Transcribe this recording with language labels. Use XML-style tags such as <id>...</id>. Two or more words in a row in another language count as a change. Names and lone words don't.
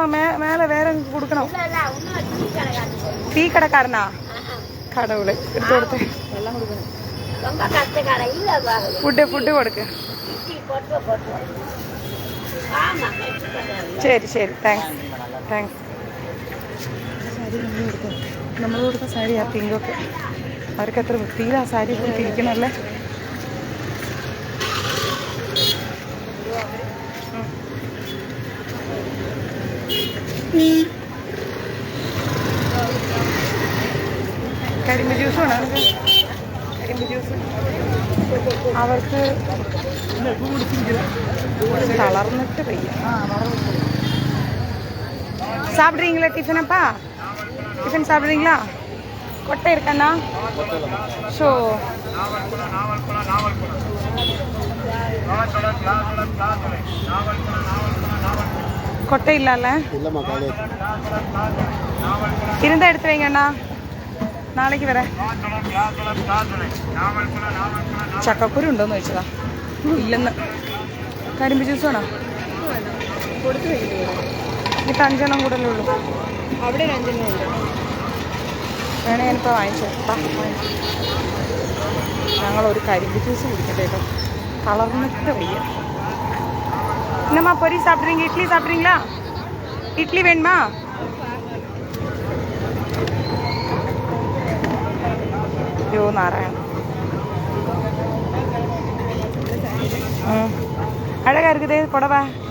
<ta>மேலே வேற கொடுக்கணும். டீ கடைக்காரனா? கடவுளை எடுத்து கொடுத்து எல்லாம் கொடுக்கணும். ஃபுட்டு கொடுக்கு. சரி தேங்க்ஸ்.</ta> <ml>നമ്മൾ കൊടുത്ത സാരിയാ പിങ്കൊക്കെ. അവർക്ക് അത്ര വൃത്തിയിൽ ആ സാരി ഇരിക്കണല്ലേ. കരിമ്പ് ജ്യൂസ് വേണം. കരിമ്പ് ജ്യൂസ് അവർക്ക് തളർന്നിട്ട് വയ്യ.</ml> <ta>சாப்பிட்றீங்களா? டிஃபனப்பா டிஃபன் சாப்பிட்றீங்களா? கொட்டை இருக்கண்ணா? ஸோ கொட்டை இல்லைல்ல? இருந்தால் எடுத்து வைங்கண்ணா.</ta> <ml>നാളേക്ക് വരാം. ചക്കക്കുരു ഉണ്ടോന്ന് ചോദിച്ചതാ. ഇല്ലെന്ന്. കരിമ്പ് ജ്യൂസ് വേണോ? ഇപ്പം 5 എണ്ണം കൂടല്ലേ ഉള്ളൂ. അവിടെ 5 എണ്ണം ഉണ്ട്. വേണേ ഞാനിപ്പോൾ വാങ്ങിച്ചോ. ഞങ്ങളൊരു കരിമ്പ് ജ്യൂസ് കുടിക്കട്ടെ കേട്ടോ. കളർന്നിട്ട് വയ്യ.</ml> <ta>என்னம்மா பொரி சாப்பிட்றீங்க? இட்லி சாப்பிட்றீங்களா? இட்லி வேணுமா? ஐயோ நாராயண் அழகா இருக்குது புடவை.</ta>